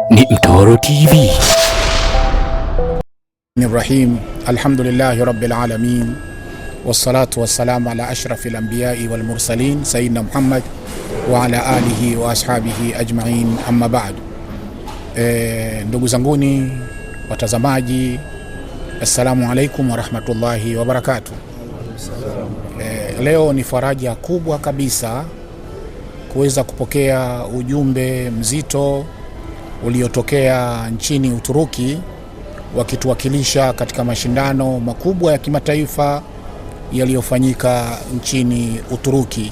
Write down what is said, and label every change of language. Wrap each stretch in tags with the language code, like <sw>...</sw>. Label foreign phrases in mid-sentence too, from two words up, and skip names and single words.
<sw>Mtoro TV.</sw> <ar>الرحيم، الحمد لله رب العالمين، والصلاة والسلام على أشرف الأنبياء والمرسلين سيدنا محمد وعلى آله وأصحابه أجمعين، أما بعد.</ar> <sw>Ndugu zanguni watazamaji,</sw> <ar>السلام عليكم ورحمة الله وبركاته.</ar> <sw>Leo ni faraja kubwa kabisa kuweza kupokea ujumbe mzito uliotokea nchini Uturuki wakituwakilisha katika mashindano makubwa ya kimataifa yaliyofanyika nchini Uturuki.</sw>